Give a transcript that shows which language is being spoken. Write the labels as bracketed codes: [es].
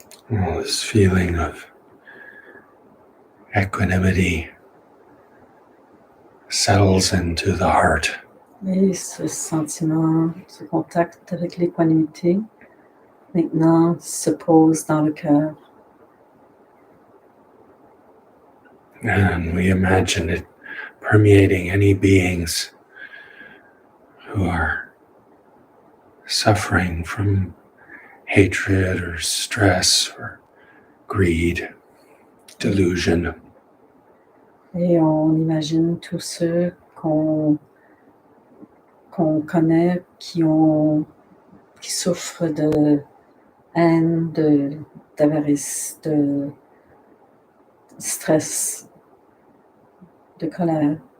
[en] All this feeling of equanimity settles into the heart. [fr] Et ce sentiment, ce contact avec l'équanimité, maintenant se pose dans le cœur. [en] And we imagine it permeating any beings who are suffering from hatred or stress or greed, delusion. [fr] Et on imagine tous ceux qu'on connaît qui souffrent de haine, d'avarice, de stress, de colère.